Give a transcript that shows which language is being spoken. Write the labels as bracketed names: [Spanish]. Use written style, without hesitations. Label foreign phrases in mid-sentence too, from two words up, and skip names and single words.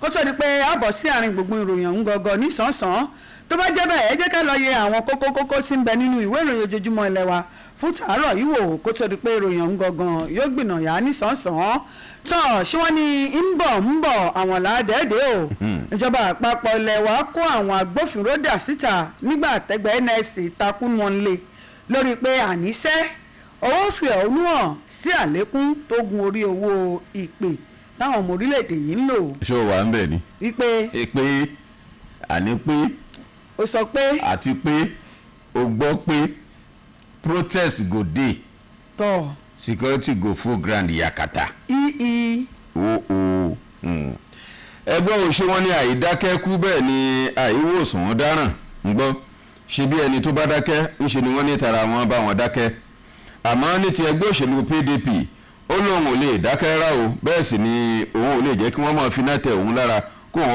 [Yoruba] tó di pé a bọ̀ sí àárín gbùngbùn ìròyìn ọ̀hún gangan nísànsán tó bá jẹ́ bẹ́ẹ̀ ẹ jẹ́ ká lọ yẹ àwọn kókó tí ń bẹ nínú ìwé ìròyìn ojoojúmọ́ ilé wa fún tàárọ̀ yìí wò kó tó di pé ìròyìn ọ̀hún gangan yóò gbìnàyà nísànsán tó ṣé wọ́n ní ń bọ̀ àwọn làádẹ́ẹ̀dẹ́ o ìjọba àpapọ̀ ilẹ̀ wa kó àwọn agbófinró dà síta nígbà tẹ́gbẹ́ NSC takún wọn lé lórí pé àníṣe owó fi ẹ̀hónú hàn sí àlékún tó gun orí owó ìpè táwọn ọmọ orílẹ̀-èdè yìí ń lò. ṣé o wà ń bẹ̀ ni. wípé àní pé. o sọ pé. àti pé o gbọ́ pé [Nigerian Pidgin] protest go dey. [Yoruba] tọ́ [Nigerian Pidgin] security go full ground yakata. [Yoruba] ẹgbẹ́ òṣè wọn ní àìdákẹ́kú bẹ́ẹ̀ ni àìwòsàn wọn dáràn ń gbọ́ ṣe bí ẹni tó bá dákẹ́ ńṣe ni wọ́n ní tara wọn bá wọn dákẹ́ àmọ́ ní ti ẹgbẹ́ òṣèlú PDP ó lóun ò lè dákẹ́ rá o bẹ́ẹ̀ sì ni òun ò lè jẹ́ kí wọ́n máa fi náà tẹ̀ òun lára kó òun